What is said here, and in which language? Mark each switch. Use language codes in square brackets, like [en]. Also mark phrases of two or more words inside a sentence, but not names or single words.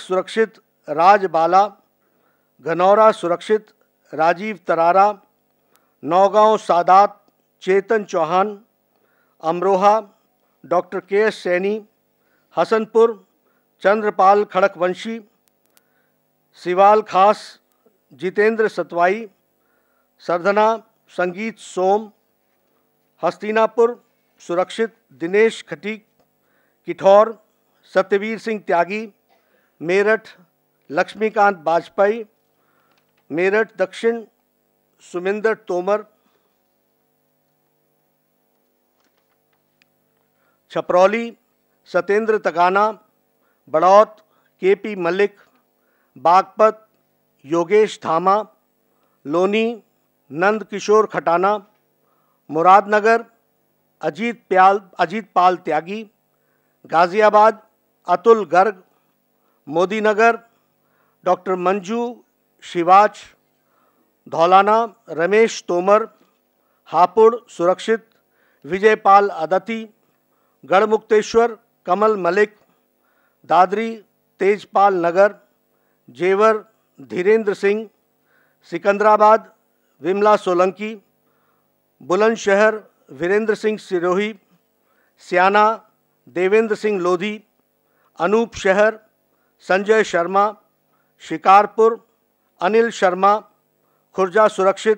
[hi] सुरक्षित राज बाला, घनौरा सुरक्षित राजीव तरारा, नौगांव सादात चेतन चौहान, अमरोहा डॉक्टर के एस सैनी, हसनपुर चंद्रपाल खड़कवंशी, सिवाल खास जितेंद्र सतवाई, सरधना संगीत सोम, हस्तिनापुर सुरक्षित दिनेश खटीक, किठौर सत्यवीर सिंह त्यागी, मेरठ लक्ष्मीकांत वाजपेयी, मेरठ दक्षिण सुमिंदर तोमर, छपरौली सतेंद्र तगाना, बड़ौत के पी मलिक, बागपत योगेश धामा, लोनी नंद किशोर खटाना, मुरादनगर अजीत पाल त्यागी, गाजियाबाद अतुल गर्ग, मोदीनगर डॉक्टर मंजू शिवाच, धौलाना रमेश तोमर, हापुड़ सुरक्षित विजयपाल अदती, गढ़मुक्तेश्वर कमल मलिक, दादरी तेजपाल नगर, जेवर धीरेन्द्र सिंह, सिकंदराबाद विमला सोलंकी, बुलंदशहर वीरेंद्र सिंह सिरोही, सियाना देवेंद्र सिंह लोधी, अनूप शहर संजय शर्मा, शिकारपुर अनिल शर्मा, खुर्जा सुरक्षित